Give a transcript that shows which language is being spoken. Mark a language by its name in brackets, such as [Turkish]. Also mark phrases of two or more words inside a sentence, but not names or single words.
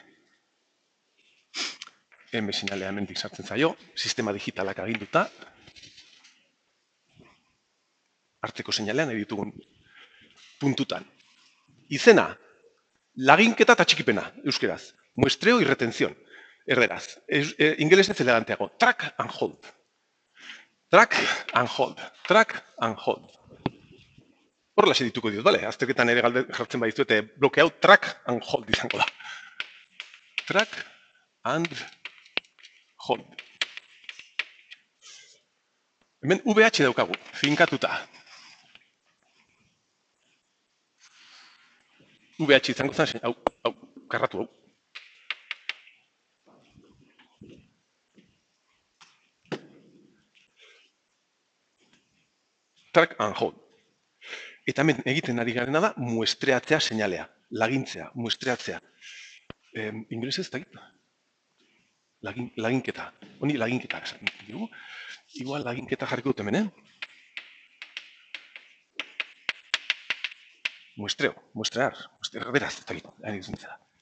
[Basque] M seinalea hemendik sartzen zaio, sistema digitalak aginduta. Hartzeko seinalean nahi ditugun puntutan. Izena, laginketa eta txikipena, euskeraz. [Spanish] Muestreo y retención, erderaz. [Basque] Ingelesez eleganteago, [English] track and hold. Track and hold. [Basque] Horrela dituko diot, bale? Azterketan ere jartzen badizu eta bloke hau [English] track and hold [Basque] izango da. [English] Track and hold. [Basque] Hemen VH daukagu, finkatuta. VH izango zen, hau, karratu hau. [English] Track and hold. [Basque] Eta hemen egiten ari garena da muestreatzea seinalea, lagintzea, muestreatzea. Ingelesez ez dakit. Laginketa. Honi laginketa esan dugu. Igual laginketa jarriko dut hemen, [Spanish] Muestreo, muestrear, [Basque] beraz, ez dakit, ari zuzentzea.